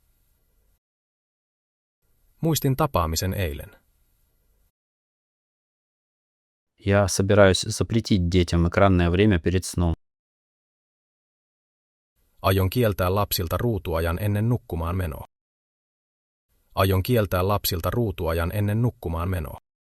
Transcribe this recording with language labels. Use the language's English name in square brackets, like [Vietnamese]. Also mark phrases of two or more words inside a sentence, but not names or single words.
[Finnish] Muistin tapaamisen eilen. [Russian] Я собираюсь запретить детям экранное время перед сном. [Finnish] Aion kieltää lapsilta ruutuajan ennen nukkumaan menoa. Aion kieltää lapsilta ruutuajan ennen nukkumaan menoa.